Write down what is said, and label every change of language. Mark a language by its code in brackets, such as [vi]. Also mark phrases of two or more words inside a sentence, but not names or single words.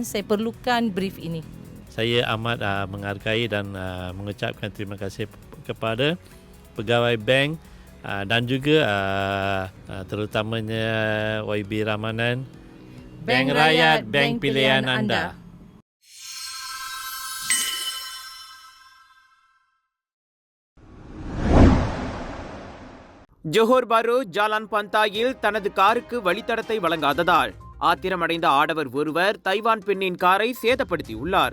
[ms] Saya perlukan brief ini. Saya amat menghargai dan mengucapkan terima kasih kepada pegawai bank dan juga terutamanya YB Ramanan. Bank Rakyat, bank pilihan anda. [ta] ஜோஹர் பாரு ஜாலான் பந்தாயில் தனது காருக்கு வழித்தடத்தை வழங்காததால் ஆத்திரமடைந்த ஆடவர் ஒருவர் தைவான் பெண்ணின் காரை சேதப்படுத்தியுள்ளார்.